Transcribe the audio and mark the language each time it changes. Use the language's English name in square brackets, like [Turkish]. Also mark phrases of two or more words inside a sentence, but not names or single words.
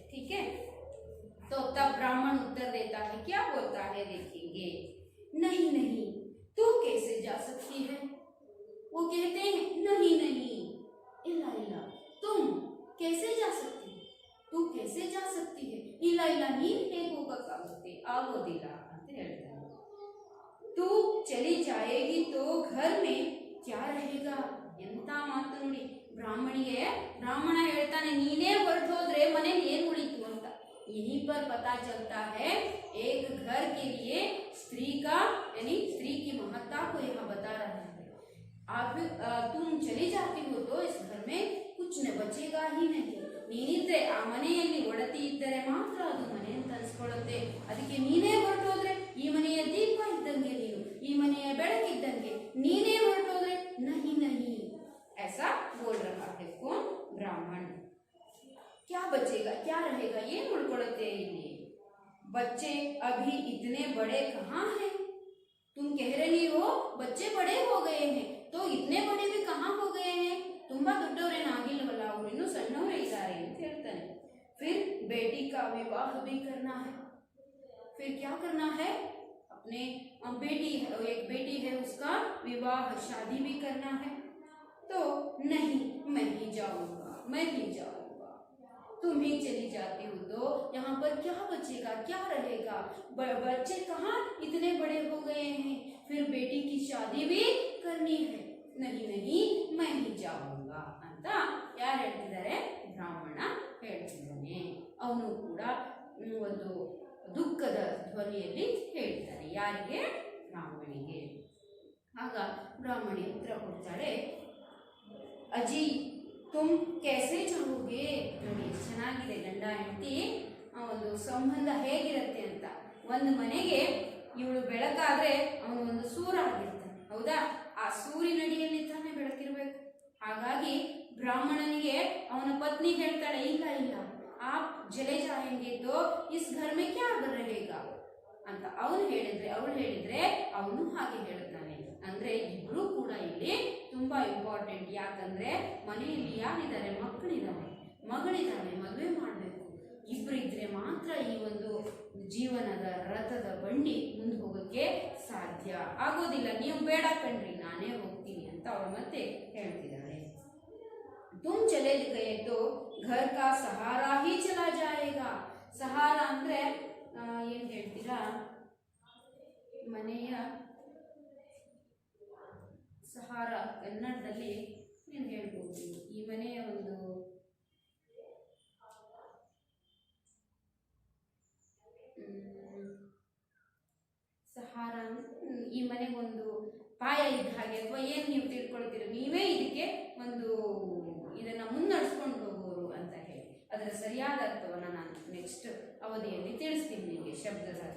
[Hindi] ठीक है, तो तब ब्राह्मण उत्तर देता है, क्या बोलता है देखेंगे, नहीं नहीं तू कैसे जा सकती है। वो कहते हैं नहीं इला इला तुम कैसे जा सकती है, तू कैसे जा सकती है, इला इला [Kannada] ನೀನು ಹೇಗೆ ಹೋಗಕ್ಕಾಗುತ್ತೆ ಆಗೋದಿಲ್ಲ ಅಂತ ಹೇಳ್ತಾರೆ। [Hindi] तू चली जाएगी तो घर में क्या रहेगा, [Kannada] ಎಂತ ಮಾತು ನೋಡಿ, ಬ್ರಾಹ್ಮಣ ಹೇಳ್ತಾನೆ, ನೀನೇ ಹೊರಟೋದ್ರೆ ಮನೇಲಿ ಏನು ಉಳಿತು ಅಂತ। [Hindi] यहीं पर पता चलता है एक घर के लिए स्त्री का यानी स्त्री की महत्ता को यहाँ बता रहा है। आप तुम चली जाती हो तो इस घर में कुछ न बचेगा ही नहीं, [Kannada] ನೀನಿದ್ರೆ ಆ ಮನೆಯಲ್ಲಿ ಒಡತಿ ಇದ್ದರೆ ಮಾತ್ರ ಅದು ಮನೆ ಅಂತ ಅನ್ಸ್ಕೊಳ್ಳುತ್ತೆ, ಅದಕ್ಕೆ ನೀನೇ ಹೊರಟೋದ್ರೆ ಈ ಮನೆಯ ದೀಪ ಇದ್ದಂಗೆ ನೀನು, ಈ ಮನೆಯ ಬೆಳಕಿದ್ದಂಗೆ, ನೀನೇ ಹೊರಟೋದ್ರೆ [Hindi] नहीं ऐसा बोल रहा है कौन, ब्राह्मण। क्या बचेगा, क्या रहेगा, ये उड़पड़ते हैं। बच्चे अभी इतने बड़े कहाँ हैं, तुम कह रही हो बच्चे बड़े हो गए हैं, तो इतने बड़े भी कहाँ हो गए हैं, [Kannada] ತುಂಬಾ ದೊಡ್ಡವರೇನಾಗಿಲ್ವಲ್ಲ, ಅವರು ಇನ್ನೂ ಸಣ್ಣವರೇ ಇದ್ದಾರೆ ಅಂತ ಹೇಳ್ತಾನೆ। [Hindi] फिर बेटी का विवाह भी करना है, फिर क्या करना है, अपने बेटी है, एक बेटी है, उसका विवाह शादी भी करना है। तो नहीं मैं ही जाऊंगा, तुम ही चली जाती हो तो यहाँ पर क्या बचेगा, क्या रहेगा, बच्चे कहाँ इतने बड़े हो गए हैं, फिर बेटी की शादी भी करनी है, नहीं मैं ही जाऊंगा [Kannada] ಅಂತ ಯಾರು ಹೇಳ್ತಿದ್ದಾರೆ, ಬ್ರಾಹ್ಮಣ ಹೇಳ್ತಿದ್ದಾನೆ। ಅವನು ಕೂಡ ಒಂದು ದುಃಖದ ಧ್ವನಿಯಲ್ಲಿ ಹೇಳ್ತಾನೆ, ಯಾರಿಗೆ, ಬ್ರಾಹ್ಮಣಿಗೆ। ಆಗ ಬ್ರಾಹ್ಮಣಿ ಉತ್ತರ ಕೊಡ್ತಾಳೆ, ಅಜ್ಜಿ [Hindi] तुम कैसे जाओगे, [Kannada] ನೋಡಿ ಚೆನ್ನಾಗಿದೆ ಗಂಡ ಹೆಂಡತಿ ಒಂದು ಸಂಬಂಧ ಹೇಗಿರುತ್ತೆ ಅಂತ। ಒಂದು ಮನೆಗೆ ಇವಳು ಬೆಳಕಾದ್ರೆ ಅವನು ಒಂದು ಸೂರ ಆಗಿರ್ತಾನೆ, ಹೌದಾ, ಆ ಸೂರಿನಡಿಯಲ್ಲಿ ತಾನೇ ಬೆಳಕಿರ್ಬೇಕು। ಹಾಗಾಗಿ ಬ್ರಾಹ್ಮಣನಿಗೆ ಅವನ ಪತ್ನಿ ಹೇಳ್ತಾಳೆ, ಇಲ್ಲ [Hindi] आप जले जाएंगे तो इस घर में क्या रहेगा [Kannada] ಅಂತ ಅವಳು ಹೇಳಿದ್ರೆ ಅವನು ಹಾಗೆ ಹೇಳ್ತಾನೆ। ಅಂದ್ರೆ ಇಬ್ರು ಕೂಡ ಇಲ್ಲಿ ತುಂಬಾ ಇಂಪಾರ್ಟೆಂಟ್, ಯಾಕಂದ್ರೆ ಮನೆಯಲ್ಲಿ ಯಾರಿದ್ದಾರೆ, ಮಗಳಿದ್ದಾಳೆ, ಮದುವೆ ಮಾಡಬೇಕು, ಇಬ್ರು ಇದ್ರೆ ಮಾತ್ರ ಈ ಒಂದು ಜೀವನದ ರಥದ ಬಂಡಿ ಮುಂದೆ ಹೋಗಕ್ಕೆ ಸಾಧ್ಯ ಆಗೋದಿಲ್ಲ, ನೀವು ಬೇಡ ಕಣ್ರಿ ನಾನೇ ಹೋಗ್ತೀನಿ ಅಂತ ಅವಳು ಮತ್ತೆ ಹೇಳ್ತಿದ್ದಾಳೆ। [Hindi] तुम चले गए तो घर का सहारा ही चला जाएगा. [Kannada] ಸಹಾರ ಅಂದ್ರೆ ಏನ್ ಹೇಳ್ತೀರಾ, ಮನೆಯ ಸಹಾರ ಕನ್ನಡದಲ್ಲಿ ಏನ್ ಹೇಳ್ಬೋದು, ಈ ಮನೆಯ ಒಂದು ಸಹಾರ ಈ ಮನೆಗೊಂದು ಪಾಯ ಇದ್ದ ಹಾಗೆ, ಅಥವಾ ಏನ್ ನೀವು ತಿಳ್ಕೊಳ್ತೀರ, ನೀವೇ ಇದಕ್ಕೆ ಒಂದು ಇದನ್ನ ಮುನ್ನಡೆಸ್ಕೊಂಡು ಹೋಗೋರು ಅಂತ ಹೇಳಿ ಅದರ ಸರಿಯಾದ ಅರ್ಥವನ್ನ ನಾನು ನೆಕ್ಸ್ಟ್ ಅವಧಿಯಲ್ಲಿ ತಿಳಿಸ್ತೀನಿ ನಿಮಗೆ ಶಬ್ದದ ಅರ್ಥ.